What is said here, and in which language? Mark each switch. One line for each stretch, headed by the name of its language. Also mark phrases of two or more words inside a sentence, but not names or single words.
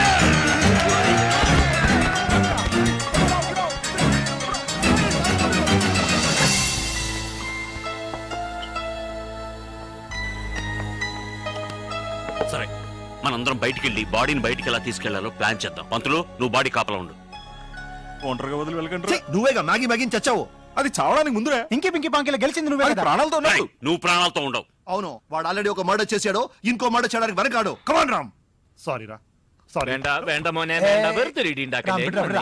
Telugu: సరే, మనందరం బయటికి వెళ్ళి బాడీని బయటికి ఎలా తీసుకెళ్లాలో ప్లాన్ చేద్దాం. పంతులు, నువ్వు బాడీ కాపలా ఉండు. ఒంటరిగా వదిలి వెళ్ళకండి. నువ్వేగా మ్యాగీ మ్యాగీని చచ్చావు. అది చావడానికి ముందురా. ఇంకి పింకి పాంకిలో గెలిచింది నువ్వే అది కదా. ప్రాణాలతో రేయ్, ఉన్నట్టు. నువ్వు ప్రాణాలతో ఉండవు. అవును, వాడు ఆల్రెడీ ఒక మర్డర్ చేశాడు. ఇంకో మర్డర్ చేయడానికి వెనకాడు. కమాన్ రామ్. సారీ రా. సారీ.
Malayalam: വേണ്ട വേണ്ട മോനെ വേണ്ട. വെറുതെ ഇടി ഉണ്ടാക്കല്ലേ. വിടാ, വിടാ,